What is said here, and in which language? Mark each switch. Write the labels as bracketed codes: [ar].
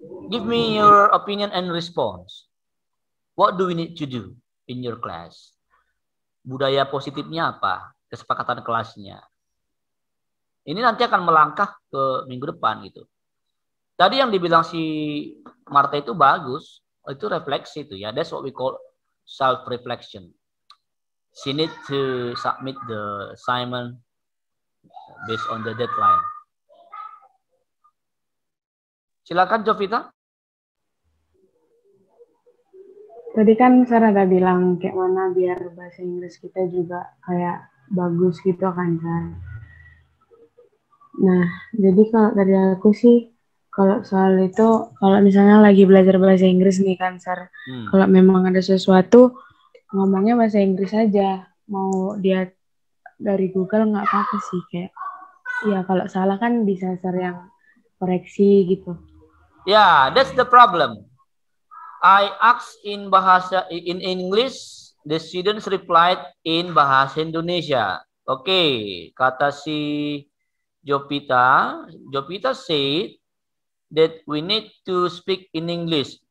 [en] Give me your opinion and response. What do we need to do in your class? [id] Budaya positifnya apa? Kesepakatan kelasnya. Ini nanti akan melangkah ke minggu depan gitu. Tadi yang dibilang si Marta itu bagus. Itu refleksi itu ya. [en] That's what we call self-reflection. She need to submit the assignment based on the deadline. [id] Silakan Jovita. Tadi kan Sar ada bilang kayak mana biar bahasa Inggris kita juga kayak bagus gitu kan Sar. Nah, jadi kalau dari aku sih, kalau soal itu, kalau misalnya lagi belajar bahasa Inggris nih kan Sar, kalau memang ada sesuatu, ngomongnya bahasa Inggris aja. Mau dia dari Google nggak apa-apa sih. Kayak, ya kalau salah kan bisa Sar yang koreksi gitu. [en] Yeah, that's the problem. I asked in English, the students replied in bahasa Indonesia. Okay, [id] kata si [en] Jovita said that we need to speak in English.